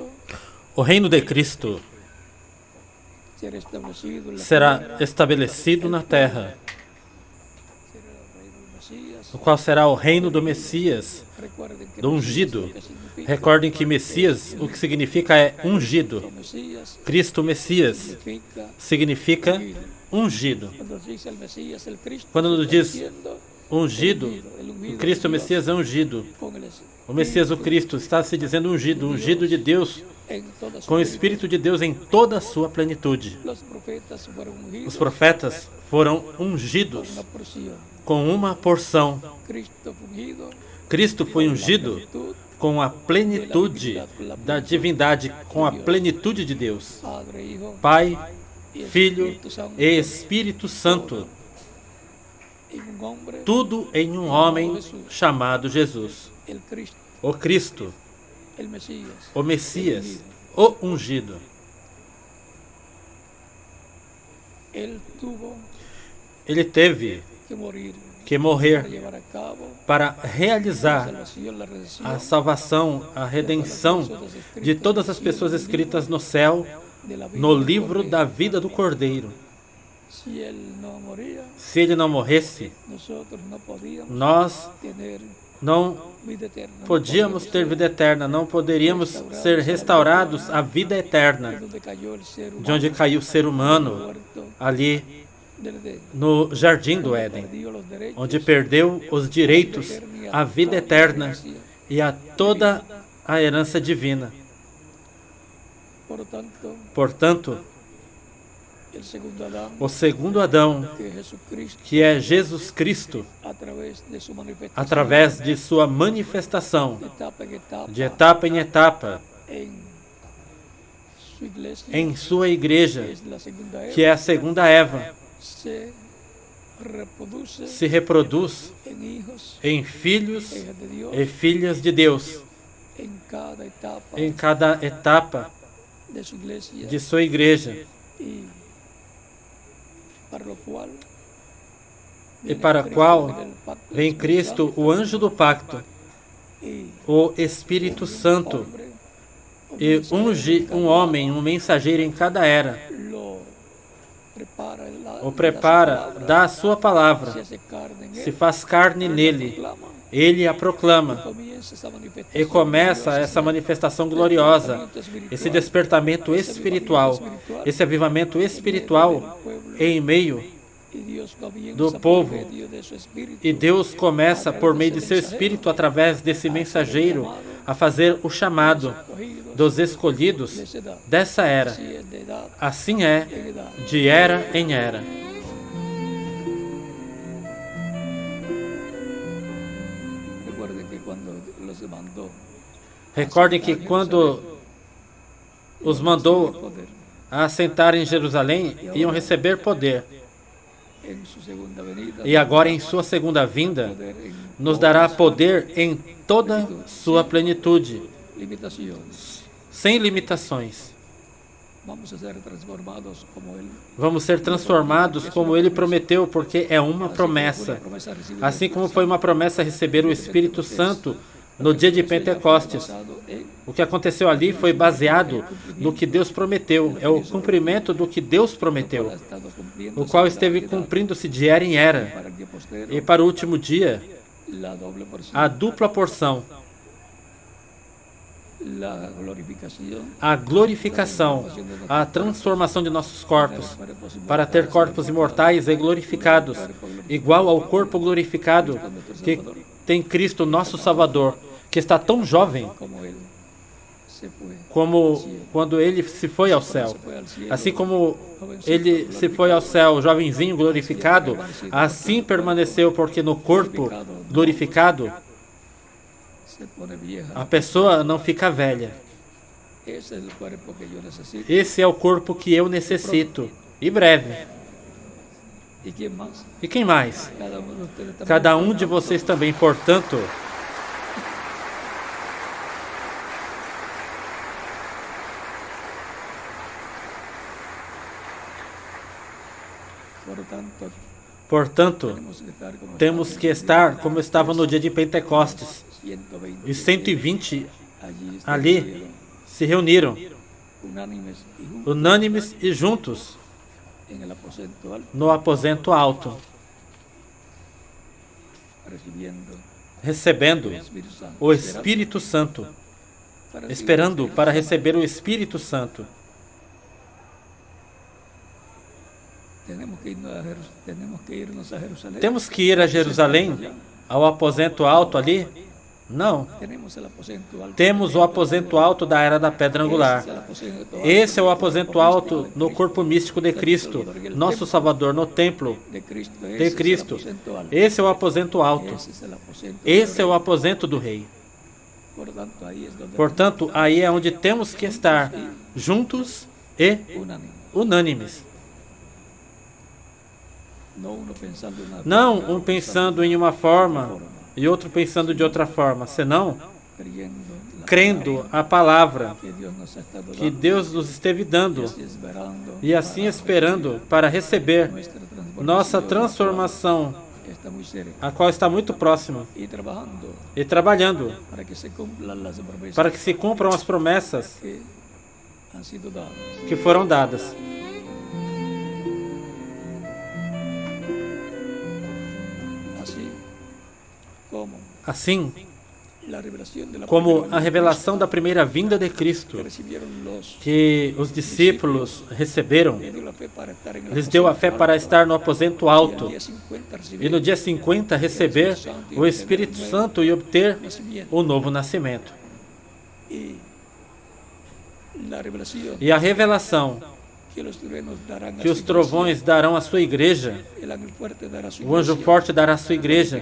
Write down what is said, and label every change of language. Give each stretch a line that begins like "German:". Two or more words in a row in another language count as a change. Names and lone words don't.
Portuguese: O reino de Cristo
Spanish: será establecido en la será tierra,
Portuguese: estabelecido na terra,
Spanish: será el reino del Mesías.
Portuguese: o qual será o reino do Messias,
Spanish: Recuerden que
Portuguese: do
Spanish: Mesías ungido. lo que significa,
Portuguese: Recordem que Messias, o que significa é ungido.
Spanish: Mesías
Portuguese: Cristo Messias significa significa ungido.
Spanish: cuando dice el Mesías, el Cristo,
Portuguese: Quando está diz
Spanish: diciendo
Portuguese: ungido, o Cristo Messias é ungido.
Spanish: con el
Portuguese: O Messias, o Cristo, está se dizendo ungido, ungido de Deus,
Spanish: en toda su
Portuguese: com o
Spanish: plenitud.
Portuguese: Espírito de Deus em toda a sua plenitude.
Spanish: Los profetas fueron ungidos
Portuguese: Os profetas foram
Spanish: con
Portuguese: ungidos
Spanish: una porción.
Portuguese: com uma porção.
Spanish: Cristo fue ungido
Portuguese: Cristo foi
Spanish: con la ungido plenitud,
Portuguese: com a plenitude da divindade, com a plenitude de Deus.
Spanish: Padre, Hijo
Portuguese: Pai,
Spanish: y
Portuguese: Filho
Spanish: Espíritu Santo,
Portuguese: e Espírito Santo,
Spanish: en un hombre,
Portuguese: tudo em um homem chamado Jesus.
Spanish: el Cristo,
Portuguese: O Cristo,
Spanish: el Mesías,
Portuguese: o Messias, o ungido.
Spanish: Él tuvo
Portuguese: Ele teve
Spanish: que morir
Portuguese: que para morrer
Spanish: llevar a cabo
Portuguese: para
Spanish: la
Portuguese: realizar
Spanish: salvación, la redención
Portuguese: a salvação, a redenção de todas as pessoas escritas no céu,
Spanish: de la vida
Portuguese: no
Spanish: del
Portuguese: livro
Spanish: Cordero.
Portuguese: da vida do Cordeiro.
Spanish: Si Él no moría,
Portuguese: Se ele não morresse,
Spanish: nosotros no podíamos
Portuguese: nós
Spanish: tener
Portuguese: não
Spanish: vida eterna. No
Portuguese: podíamos ter podíamos vida eterna, não poderíamos ser restaurados à vida
Spanish: ser eterna, donde cayó el ser humano,
Portuguese: de onde caiu o ser humano,
Spanish: muerto
Portuguese: ali
Spanish: del Edén,
Portuguese: no Jardim do Éden,
Spanish: perdió los derechos,
Portuguese: onde perdeu os direitos, a vida eterna e a toda a herança divina.
Spanish: por tanto,
Portuguese: Portanto,
Spanish: el segundo Adán,
Portuguese: o segundo Adão,
Spanish: que es Jesucristo,
Portuguese: que é Jesus Cristo,
Spanish: a través de su manifestación,
Portuguese: através de sua manifestação,
Spanish: etapa en etapa,
Portuguese: de etapa em etapa,
Spanish: en su iglesia,
Portuguese: em sua igreja,
Spanish: que es la segunda Eva,
Portuguese: que é a segunda Eva,
Spanish: se reproduce
Portuguese: se reproduz
Spanish: en hijos,
Portuguese: em filhos
Spanish: hijas de Dios,
Portuguese: e filhas de Deus,
Spanish: en cada etapa
Portuguese: em cada etapa
Spanish: de su iglesia,
Portuguese: de sua igreja,
Spanish: y para lo cual
Portuguese: e para a qual
Spanish: el pacto
Portuguese: vem Cristo, o anjo do pacto,
Spanish: y
Portuguese: o Espírito Santo,
Spanish: hombre,
Portuguese: e unge um homem, um mensageiro em cada era,
Spanish: lo prepara,
Portuguese: o prepara, dá a sua palavra,
Spanish: se hace carne en
Portuguese: se
Spanish: él,
Portuguese: faz carne nele,
Spanish: proclama,
Portuguese: ele a proclama,
Spanish: comienza esa manifestación
Portuguese: e começa
Spanish: gloriosa,
Portuguese: essa manifestação gloriosa, esse despertamento espiritual, esse avivamento espiritual em meio
Spanish: y Dios comienza
Portuguese: do
Spanish: por
Portuguese: povo.
Spanish: medio de su espíritu
Portuguese: E Deus começa, por meio de seu Espírito, através desse mensageiro, a fazer o chamado
Spanish: escogidos
Portuguese: dos escolhidos
Spanish: de esa edad,
Portuguese: dessa era.
Spanish: si es de edad
Portuguese: Assim é,
Spanish: en edad.
Portuguese: de era em era.
Spanish: Recuerden que cuando los mandó
Portuguese: Recordem que quando os mandou
Spanish: poder
Portuguese: a assentar em Jerusalém, iam receber poder.
Spanish: en su segunda venida,
Portuguese: E agora, em sua segunda vinda,
Spanish: poder en
Portuguese: nos dará poder em toda sua plenitude,
Spanish: limitaciones.
Portuguese: sem limitações.
Spanish: Vamos a ser transformados como Él.
Portuguese: Vamos ser transformados como Ele prometeu, porque é uma promessa. Assim como foi uma promessa receber o Espírito Santo no dia de Pentecostes. O que aconteceu ali foi baseado no que Deus prometeu. É o cumprimento do que Deus prometeu, o qual esteve cumprindo-se de era em era.
Spanish: Para el día postero,
Portuguese: E para o último dia,
Spanish: la doble porción,
Portuguese: a dupla porção,
Spanish: la glorificación,
Portuguese: a glorificação, a transformação de nossos corpos, para ter corpos imortais e glorificados, igual ao corpo glorificado que tem Cristo, nosso Salvador, que está tão jovem
Spanish: como Él se fue.
Portuguese: como quando ele se foi ao céu.
Spanish: Se fue al cielo,
Portuguese: Assim como ele se foi ao céu, jovenzinho glorificado, assim permaneceu, porque no corpo glorificado
Spanish: se pone vieja.
Portuguese: a pessoa não fica velha.
Spanish: Ese es el cuerpo que yo necesito.
Portuguese: Esse é o corpo que eu necessito. E breve.
Spanish: ¿Y quién más?
Portuguese: E quem mais?
Spanish: Cada uno de ustedes también.
Portuguese: Cada um de vocês também, portanto, Portanto, portanto,
Spanish: tenemos
Portuguese: temos
Spanish: que estar como
Portuguese: que estar como estava no dia de Pentecostes.
Spanish: 120
Portuguese: E 120
Spanish: allí
Portuguese: ali se reuniram,
Spanish: unánimes y juntos
Portuguese: unânimes e juntos,
Spanish: en el aposento alto,
Portuguese: no aposento alto,
Spanish: recibiendo
Portuguese: recebendo
Spanish: el Espíritu Santo,
Portuguese: o Espírito Santo,
Spanish: para recibir
Portuguese: esperando
Spanish: el
Portuguese: para
Spanish: Espíritu
Portuguese: receber o Espírito Santo.
Spanish: Tenemos que irnos a Jerusalén.
Portuguese: Temos que ir a Jerusalém, ao aposento alto ali? Não.
Spanish: Tenemos el aposento alto.
Portuguese: Temos o aposento alto da era da pedra angular.
Spanish: Ese es el aposento alto
Portuguese: Esse é o aposento alto no corpo místico de Cristo, nosso Salvador, no templo
Spanish: de Cristo.
Portuguese: de
Spanish: Ese es el
Portuguese: Cristo.
Spanish: aposento alto.
Portuguese: Esse é o aposento alto.
Spanish: Ese es el aposento
Portuguese: Esse é
Spanish: alto.
Portuguese: o aposento do Rei. Portanto,
Spanish: ahí es donde
Portuguese: Portanto, aí é onde temos que estar, juntos e
Spanish: unánime.
Portuguese: unânimes.
Spanish: No uno pensando en una Não forma,
Portuguese: um pensando em uma forma e outro pensando de outra forma, senão crendo a palavra
Spanish: que Dios nos ha estado
Portuguese: que
Spanish: dando,
Portuguese: Deus nos esteve dando
Spanish: esperando
Portuguese: e assim esperando para receber
Spanish: nuestra transformación,
Portuguese: nossa transformação,
Spanish: que está muy cerca,
Portuguese: a qual está muito próxima,
Spanish: y trabajando
Portuguese: e trabalhando
Spanish: para que se cumplan las promesas
Portuguese: para que se cumpram as promessas
Spanish: que han sido dadas.
Portuguese: que foram dadas.
Spanish: Así como
Portuguese: Assim
Spanish: la revelación de la
Portuguese: como
Spanish: primera
Portuguese: a
Spanish: venida
Portuguese: revelação da primeira vinda de Cristo,
Spanish: que recibieron los
Portuguese: que os discípulos receberam,
Spanish: les dio la fe para estar en el
Portuguese: lhes deu a fé para estar no aposento alto,
Spanish: día 50
Portuguese: e
Spanish: recibir
Portuguese: no dia 50 receber o Espírito Santo e obter o novo nascimento.
Spanish: y la revelación
Portuguese: E a revelação que os trovões darão à sua igreja, o anjo forte dará à sua igreja.